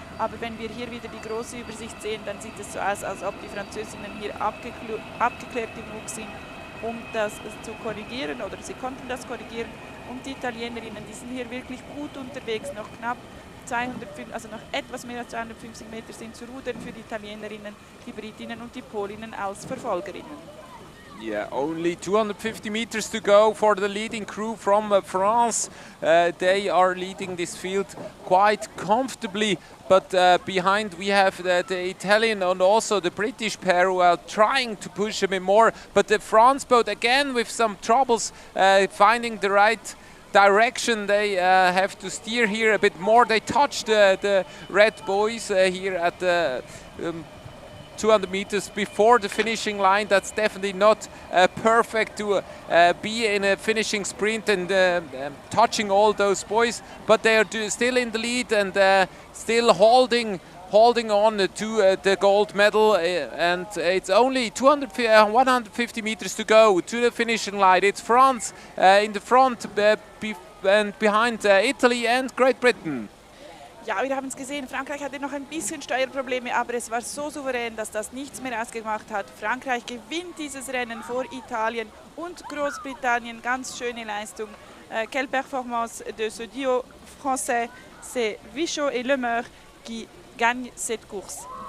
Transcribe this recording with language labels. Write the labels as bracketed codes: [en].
[de] Aber wenn wir hier wieder die große Übersicht sehen, dann sieht es so aus, als ob die Französinnen hier abgeklärt genug sind, um das zu korrigieren, oder sie konnten das korrigieren. Und die Italienerinnen, die sind hier wirklich gut unterwegs, noch knapp 205, also noch etwas mehr als 250 Meter sind zu rudern für die Italienerinnen, die Britinnen und die Polinnen als Verfolgerinnen. [en] Yeah, only 250 meters to go for the leading crew from France. They are leading this field quite comfortably, but behind we have the Italian and also the British pair who are trying to push a bit more. But the France boat again with some troubles finding the right direction. They have to steer here a bit more. They touched the red buoys here at the 200 meters before the finishing line. That's definitely not perfect to be in a finishing sprint and touching all those buoys, but they are still in the lead and still holding on to the gold medal, and it's only 150 meters to go to the finishing line. It's France in the front and behind Italy and Great Britain. [de] Ja, wir haben es gesehen, Frankreich hatte noch ein bisschen Steuerprobleme, aber es war so souverän, dass das nichts mehr ausgemacht hat. Frankreich gewinnt dieses Rennen vor Italien und Großbritannien. Ganz schöne Leistung. [fr] Quelle performance de ce duo français. C'est Vichot et Lemeur qui gagnent cette course.